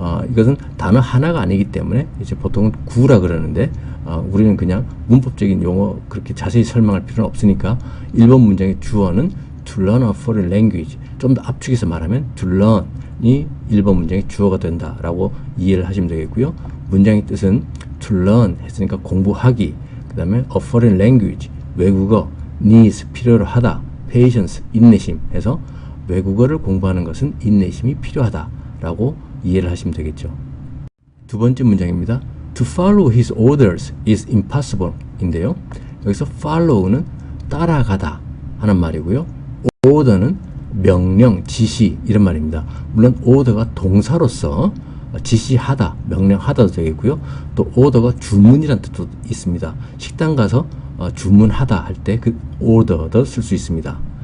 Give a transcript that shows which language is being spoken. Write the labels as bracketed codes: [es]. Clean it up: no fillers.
[ko] 이것은 단어 하나가 아니기 때문에 이제 보통은 구라 그러는데 우리는 그냥 문법적인 용어 그렇게 자세히 설명할 필요는 없으니까 1번 문장의 주어는 [en] to learn a foreign language, [ko] 좀 더 압축해서 말하면 to learn이 1번 문장의 주어가 된다라고 이해를 하시면 되겠고요. 문장의 뜻은 to learn 했으니까 공부하기, 그 다음에 a foreign language, 외국어, needs, 필요로 하다, patience, 인내심 해서 외국어를 공부하는 것은 인내심이 필요하다라고 이해를 하시면 되겠죠. 두 번째 문장입니다. [en] To follow his orders is impossible [ko] 인데요. 여기서 follow는 따라가다 하는 말이고요. order는 명령, 지시 이런 말입니다. 물론 order가 동사로서 지시하다, 명령하다도 되겠고요. 또 order가 주문이라는 뜻도 있습니다. 식당 가서 주문하다 할 때 그 order도 쓸 수 있습니다.